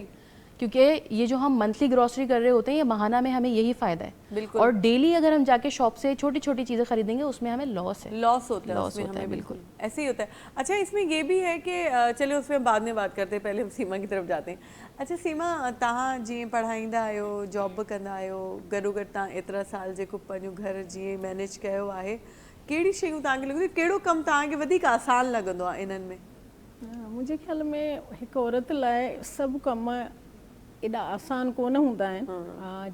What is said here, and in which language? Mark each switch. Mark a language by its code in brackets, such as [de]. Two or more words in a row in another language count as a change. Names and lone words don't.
[ur] کیونکہ یہ جو ہم [en] monthly grocery [ur] کر رہے ہوتے ہیں یہ ماہانہ میں ہمیں یہی فائدہ ہے, اور ڈیلی اگر ہم جا کے شاپ سے چھوٹی چھوٹی چیزیں خریدیں گے اس میں ہمیں لاس ہوتا ہے. بالکل ایسے ہی ہوتا ہے. اچھا, اس میں یہ بھی ہے کہ چلے اس میں بعد میں بات کرتے ہیں, پہلے ہم سیما کی طرف جاتے ہیں. [sd] اچھا सीमा, तव्हां जीअं पढ़ाईंदा आहियो, जॉब कंदा आहियो, गॾो गॾु तव्हां एतिरा साल जेको पंहिंजो घर जीअं मैनेज कयो आहे, कहिड़ी शयूं तव्हांखे लॻंदियूं, कहिड़ो कमु तव्हांखे वधीक आसान लॻंदो आहे इन्हनि में? मुंहिंजे ख़्याल में हिकु औरत लाइ सभु कम एॾा आसान कोन हूंदा आहिनि.